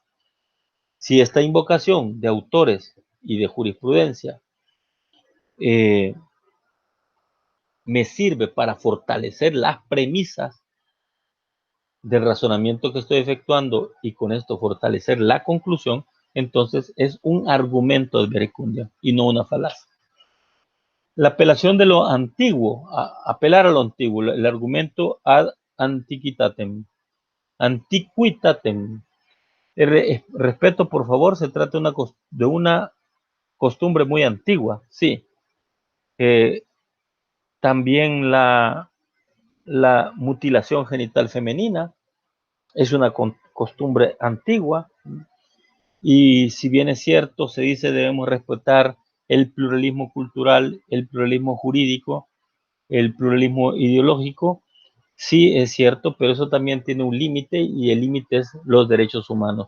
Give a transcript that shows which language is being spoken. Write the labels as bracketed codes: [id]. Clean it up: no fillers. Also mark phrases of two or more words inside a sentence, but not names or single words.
[es] Si esta invocación de autores y de jurisprudencia me sirve para fortalecer las premisas del razonamiento que estoy efectuando y con esto fortalecer la conclusión, entonces es un argumento [la] ad verecundiam [es] y no una falacia. La apelación de lo antiguo, apelar a lo antiguo, el argumento [la] ad antiquitatem. [es] Antiquitatem. Respeto, por favor, se trata de una costumbre muy antigua, sí. También la mutilación genital femenina es una costumbre antigua, y si bien es cierto, se dice debemos respetar el pluralismo cultural, el pluralismo jurídico, el pluralismo ideológico, sí es cierto, pero eso también tiene un límite, y el límite es los derechos humanos.